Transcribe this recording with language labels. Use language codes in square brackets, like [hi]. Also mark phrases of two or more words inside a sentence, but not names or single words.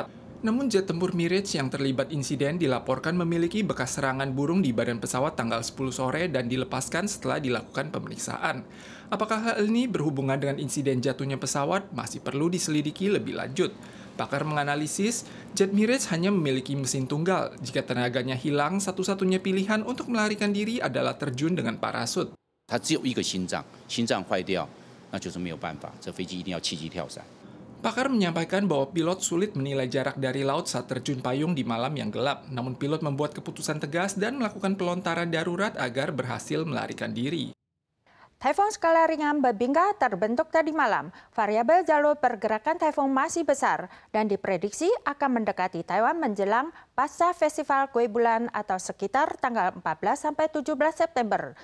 [id] Namun jet tempur Mirage yang terlibat insiden dilaporkan memiliki bekas serangan burung di badan pesawat tanggal 10 sore dan dilepaskan setelah dilakukan pemeriksaan. Apakah hal ini berhubungan dengan insiden jatuhnya pesawat masih perlu diselidiki lebih lanjut. Pakar menganalisis, jet Mirage hanya memiliki mesin tunggal. Jika tenaganya hilang, satu-satunya pilihan untuk melarikan diri adalah terjun dengan parasut. [zh] 它只有一个心脏，心脏坏掉，那就是没有办法，这飞机一定要弃机跳伞。 [id] Pakar menyampaikan bahwa pilot sulit menilai jarak dari laut saat terjun payung di malam yang gelap. Namun pilot membuat keputusan tegas dan melakukan pelontaran darurat agar berhasil melarikan diri. Taifun skala ringan Bebingka terbentuk tadi malam. Variabel jalur pergerakan taifun masih besar dan diprediksi akan mendekati Taiwan menjelang pasca Festival Kue Bulan atau sekitar tanggal 14-17 September.